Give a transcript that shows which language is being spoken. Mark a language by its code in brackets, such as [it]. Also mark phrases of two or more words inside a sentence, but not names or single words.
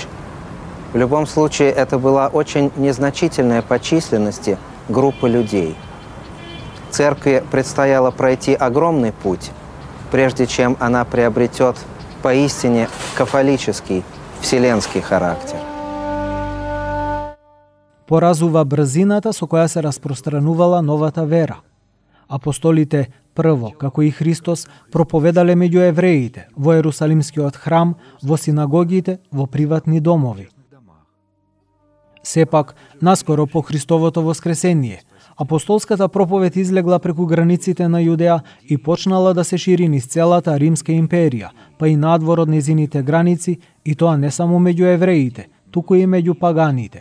[ru] В любом случае, это была очень незначительная по численности группа людей. Церкви предстояло пройти огромный путь, прежде чем она приобретет поистине кафолический, вселенский характер. [mk] Поразува брзината со која се распространувала новата вера. Апостолите прво, како и Христос, проповедале меѓу евреите, во Ерусалимскиот храм, во синагогите, во приватни домови. Сепак, наскоро по Христовото воскресение, апостолската проповед излегла преку границите на Јудеа и почнала да се шири низ целата Римска империја, па и надвор од незините граници, и тоа не само меѓу евреите, туку и меѓу паганите.